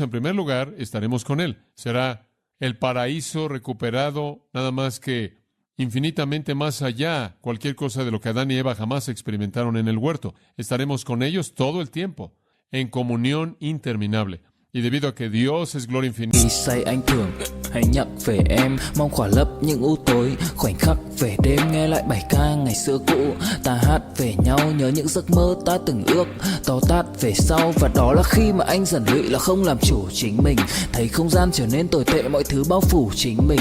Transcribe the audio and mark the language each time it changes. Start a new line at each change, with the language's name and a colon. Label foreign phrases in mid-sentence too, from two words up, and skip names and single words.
Spanish: En primer lugar, estaremos con Él. Será el paraíso recuperado, nada más que infinitamente más allá, cualquier cosa de lo que Adán y Eva jamás experimentaron en el huerto. Estaremos con ellos todo el tiempo, en comunión interminable. Y debido a que Dios es gloria infinita,
Vietnamese: Khi say anh thường hãy nhắc về em, mong khỏa lấp những u tối, khoảnh khắc về đêm nghe lại bài ca ngày xưa cũ. Ta hát về nhau nhớ những giấc mơ ta từng ước, to tát về sau, và đó là khi mà anh dần lụy là không làm chủ chính mình, thấy không gian trở nên tồi tệ, mọi thứ bao phủ chính mình.